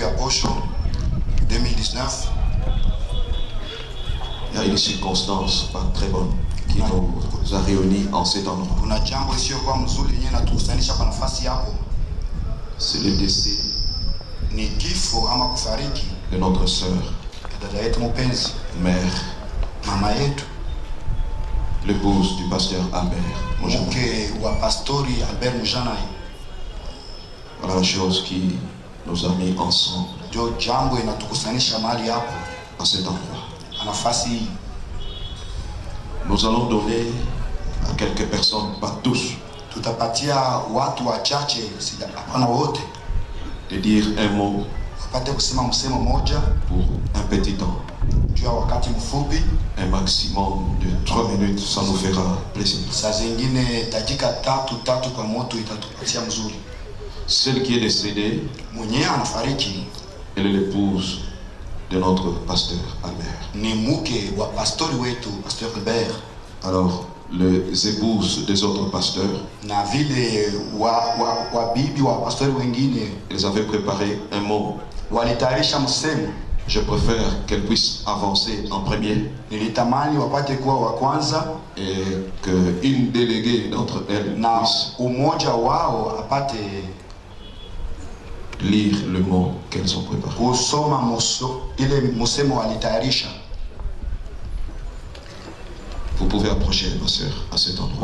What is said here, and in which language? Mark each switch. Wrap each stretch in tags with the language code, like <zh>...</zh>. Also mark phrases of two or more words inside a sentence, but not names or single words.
<fr>prochain, 2019, il y a une circonstance pas très bonne qui nous a réunis en cet endroit.</fr> <sw>kuna jambo isiyokuwa mzuri yenyewe natukusanisha kwa nafasi yako.</sw> <fr>C'est le décès</fr> <sw>Ni kifo ama kufariki</sw> <fr>de notre sœur,</fr> <sw>dada yetu mpenzi,</sw> <fr>mère,</fr> <sw>mama yetu,</sw> <fr>l'épouse du pasteur Albert Mujana.</fr> <sw>mke wa pastori Albert Mujana.</sw> <fr>Voilà la chose qui nous a mis ensemble</fr> <sw>Ndio jambo inatukusanisha mahali hapo</sw> <fr>à cet endroit.</fr> <sw>na nafasi hii.</sw> <fr>Nous allons donner à quelques personnes, pas tous,</fr> <sw>Tutapatia watu wachache, hapana wote,</sw> <fr>de dire un mot</fr> <sw>wapate kusema msemo moja</sw> <fr>pour un petit temps,</fr> <sw>juu ya wakati mfupi,</sw> <fr>un maximum de 3 minutes, ça nous fera plaisir.</fr> <sw>saa zingine dakika tatu kwa moto itatupatia mzuri.</sw> <fr>Celle qui est décédée,</fr> <sw>Mwenyewe anafariki</sw> <fr>elle est l'épouse de notre pasteur Albert.</fr> <sw>ni mke wa pastori wetu Pasteur Albert,</sw> <fr>Alors, les épouses des autres pasteurs,</fr> <sw>na vile wa bibi wa pastori wengine</sw> <fr>elles avaient préparé un mot.</fr> <sw>walitayarisha msemo.</sw> <fr>Je préfère qu'elles puissent avancer en premier</fr> <sw>Nilitamani wapate kuwa wa kwanza</sw> <fr>et qu'une déléguée d'entre elles</fr> <sw>na</sw> <fr>puisse</fr> <sw>umoja wao apate</sw> <fr>lire le mot qu'elles ont préparé.</fr> <sw>kusoma ile msemo walitayarisha.</sw> <fr>Vous pouvez approcher, ma sœur, à cet endroit.</fr>